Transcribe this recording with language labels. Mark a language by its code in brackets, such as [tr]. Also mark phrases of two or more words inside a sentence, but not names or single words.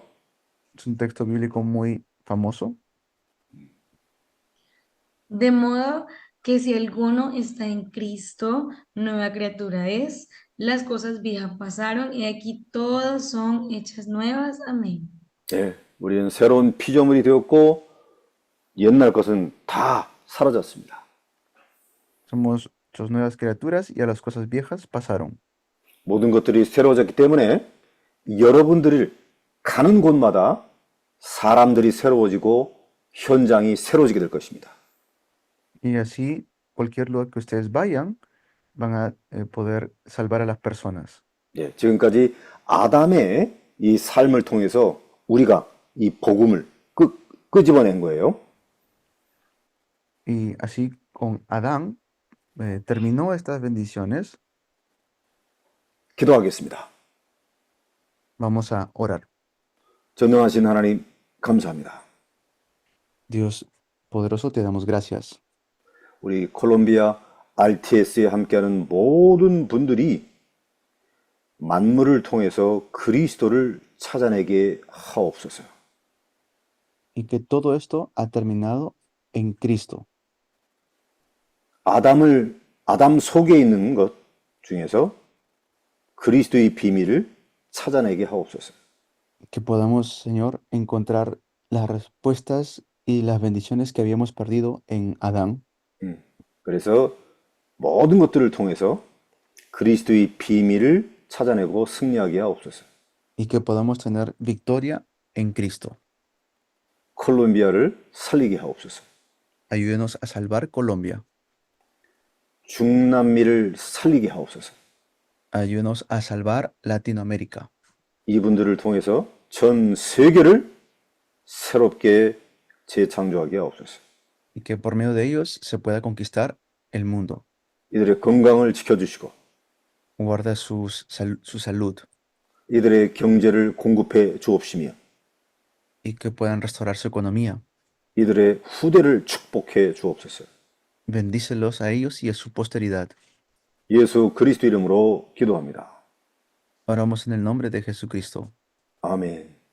[es] Es un texto bíblico muy famoso. De modo que si alguno está en Cristo, nueva criatura es, las cosas viejas pasaron y aquí todas son hechas nuevas. Amén. [ko] 네, 우리는 새로운 피조물이 되었고 옛날 것은 다 사라졌습니다. [es] Somos hechos nuevas criaturas y a las cosas viejas pasaron. [ko] 모든 것들이 새로워졌기 때문에 여러분들이 가는 곳마다 사람들이 새로워지고 현장이 새로워지게 될 것입니다. [es] Y así, cualquier lugar que ustedes vayan, van a poder salvar a las personas. [ko] 예, 지금까지 아담의 이 삶을 통해서 우리가 이 복음을 끄집어낸 거예요. [es] Y así con Adán terminó estas bendiciones. [ko] 기도하겠습니다. [es] Vamos a orar. [ko] 전능하신 하나님 감사합니다. [es] Dios poderoso, te damos gracias. [ko] 우리 콜롬비아 RTS에 함께하는 모든 분들이 만물을 통해서 그리스도를 찾아내게 하옵소서. [es] Y que todo esto ha terminado en Cristo. [ko] 아담 속에 있는 것 중에서 그리스도의 비밀을 찾아내게 하옵소서. [es] Que podamos, Señor, encontrar las respuestas y las bendiciones que habíamos perdido en Adán. [ko] 그래서 모든 것들을 통해서 그리스도의 비밀을 찾아내고 승리하게 하옵소서. [es] Y que podamos tener victoria en Cristo. [ko] 콜롬비아를 살리게 하옵소서. [es] Ayúdenos a salvar Colombia. [ko] 중남미를 살리게 하옵소서. [es] Ayúdenos a salvar Latinoamérica. [ko] 이분들을 통해서 전 세계를 새롭게 재창조하게 하옵소서. [es] Y que por medio de ellos se pueda conquistar el mundo. [ko] 이들의 건강을 지켜주시고 [es] Guarda su salud. [ko] 이들의 경제를 공급해 주옵시며 [es] Y que puedan restaurar su economía. [ko] 이들의 후대를 축복해 주옵소서. [es] Bendícelos a ellos y a su posteridad. [ko] 예수 그리스도 이름으로 기도합니다. [es] Oramos en el nombre de Jesucristo. [ko] 아멘.